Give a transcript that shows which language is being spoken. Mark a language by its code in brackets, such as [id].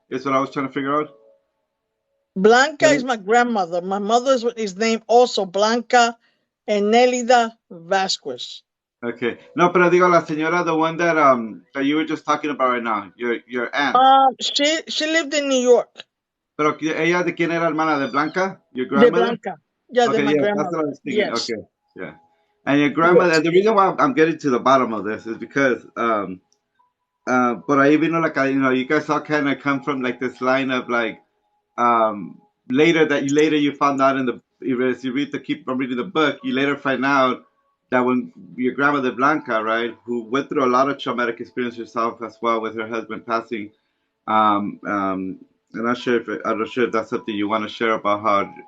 [en] Is what I was trying to figure out. Blanca is But- my grandmother. My mother is named also Blanca Enelida Vasquez. Okay. No, pero digo la señora, the one that you were just talking about right now, your aunt. She lived in New York. [es] Pero ella de quién era hermana de Blanca, your De [en] grandmother. Blanca. Yeah, de Okay, my yes, that's what I grandmother. was thinking. Yes. Okay, yeah. And your grandmother, Yes. and the reason why I'm getting to the bottom of this is because, por ahí vino like, you guys all kind of come from like this line of like, later you found out in the, as you read keep on reading the book, you later find out that when your grandmother Blanca, right, who went through a lot of traumatic experience herself as well with her husband passing, um, um, I'm not sure if that's something you want to share about how.